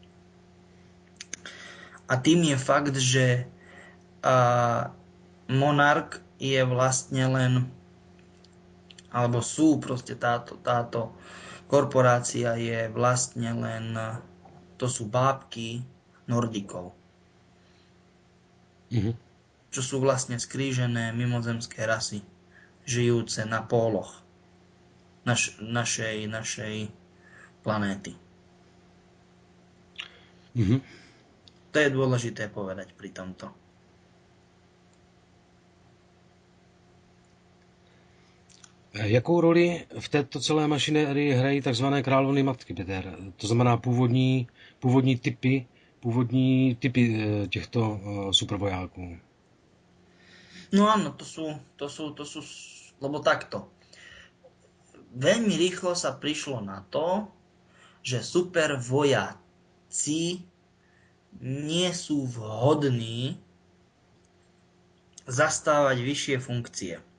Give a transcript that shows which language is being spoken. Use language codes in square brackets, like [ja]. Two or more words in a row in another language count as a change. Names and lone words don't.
[sk] A tým je fakt, že Monarch je vlastne len, alebo sú proste táto korporácia je vlastne len, to sú bábky Nordikov, čo sú vlastne skrížené mimozemské rasy, žijúce na póloch našej planéty. To je dôležité povedať pri tomto. [cs] Jakou roli v této celé mašinérii hrají takzvané královny matky, Peter? To znamená původní typy těchto supervojáků. [sk] No áno, to sú, lebo takto. Veľmi rýchlo sa prišlo na to, že supervojaci nie sú vhodní zastávať vyššie funkcie.